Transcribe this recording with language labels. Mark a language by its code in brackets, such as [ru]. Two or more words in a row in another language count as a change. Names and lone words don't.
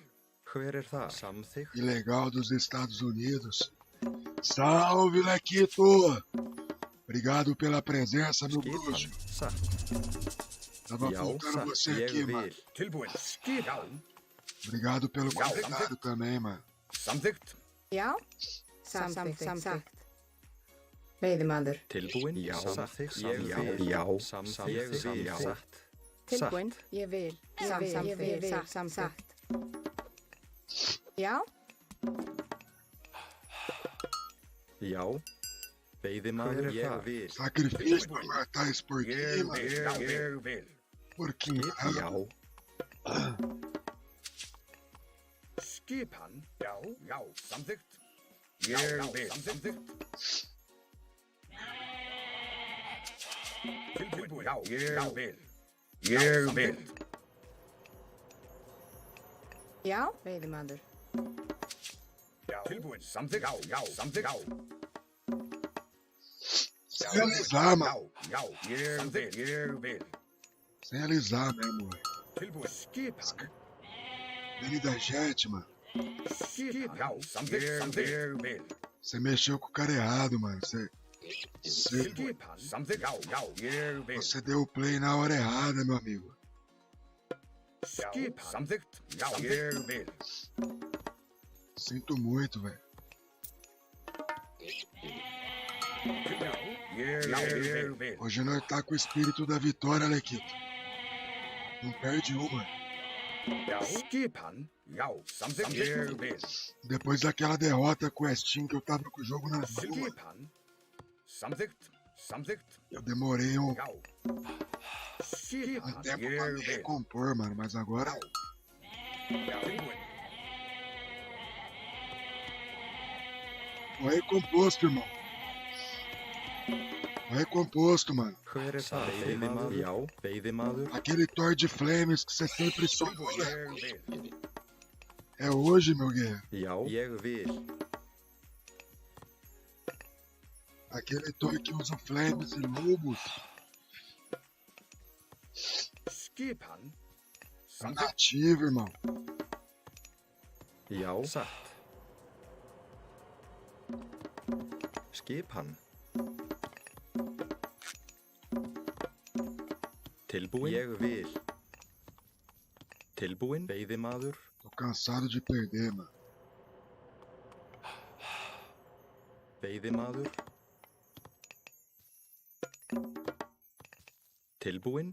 [pt] Ilegal dos Estados Unidos. Salve, Lequito! Obrigado pela presença, meu bruxo. Tava faltando você aqui, mano. Obrigado pelo comentário também, mano. [is] Já, samþykkt. Veiðimaður. Tilbúin? Já. Samþykkt. Tilbúin? Ég vil. Samþykkt. Já. Já. Veiðimaður, ég vil. [pt] Sacrifício pra matar esse porquinho, mano. [is] Ég vil. [pt] Porquinho. [is] Já. Skipan? Já, samþykkt. Ég vil. Samþykkt. Tilbúin? Já, ég vil. Ég vil. Já, veiðimaður. Tilbúin? Samþykkt. Já, samþykkt. [pt] Sem alisar, mano. [is] Já, ég vil. [pt] Sem alisar mesmo, velho. [is] Tilbúin? Skipan? [pt] Benny Dejet, mano. [is] Skipan? Já, samþykkt. Ég vil. [pt] Você mexeu com o cara errado, mano. [is] Skipan? Samþykkt. Já, ég vil. [pt] Você deu o play na hora errada, meu amigo. [is] Skipan? Samþykkt. Já, ég vil. [pt] Sinto muito, velho. [is] Ég vil. [pt] Hoje nós tá com o espírito da vitória, Lequito. Não perde uma. [is] Skipan? Já, samþykkt. Ég vil. [pt] Depois daquela derrota com o Estin que eu tava com o jogo na mão. [is] Skipan? Samþykkt. Samþykkt. [pt] Eu demorei um [is] Já. Skipan. [pt] tempo pra [is] Ég [pt] me [is] vil. [pt] recompor, mano, mas agora [is] Já. Tilbúin. [pt] tô recomposto, irmão. Tô recomposto, mano. [is] Hver það? Veiðimaður? Já, veiðimaður. [pt] Aquele Thor de Flames que você sempre sonha. [is] Ég vil. [pt] É hoje, meu guerreiro. [is] Já, ég vil. [pt] Aquele Thor que usa Flames e lobos. [is] Skipan. Samþykkt. [pt] Nativo, irmão. [is] Já, satt. Skipan. Tilbúin? Ég vil. Tilbúin? Veiðimaður? [pt] Tô cansado de perder, mano. [is] Veiðimaður? Tilbúin?